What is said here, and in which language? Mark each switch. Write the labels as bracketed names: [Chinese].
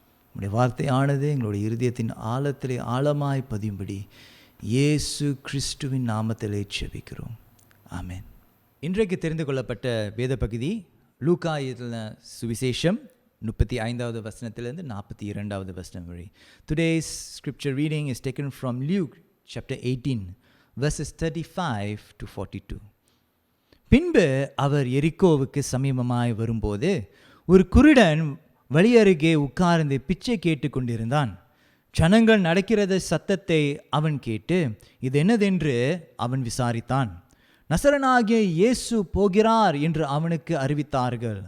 [Tamil] உம்முடைய வார்த்தையானது எங்களுடைய இருதயத்தின் ஆழத்திலே ஆழமாய் பதியும்படி இயேசு கிறிஸ்துவின் நாமத்திலே ஜெபிக்கிறோம். ஆமென். இன்றைக்கு தெரிந்து கொள்ளப்பட்ட வேத பகுதி லூக்கா எழுதின சுவிசேஷம் 35வது வசனத்திலிருந்து 42வது வசனம் வரை. [English] Today's scripture reading is taken from Luke chapter 18 verses 35 to 42. [Tamil] பின்பு அவர் எரிக்கோவுக்கு சமீபமாய் வரும்போது ஒரு குருடன் வழியருகே உட்கார்ந்து பிச்சை கேட்டு கொண்டிருந்தான். ஜனங்கள் நடக்கிறத சத்தத்தை அவன் கேட்டு இது என்னதென்று அவன் விசாரித்தான். நசரனாகிய இயேசு போகிறார் என்று அவனுக்கு அறிவித்தார்கள்.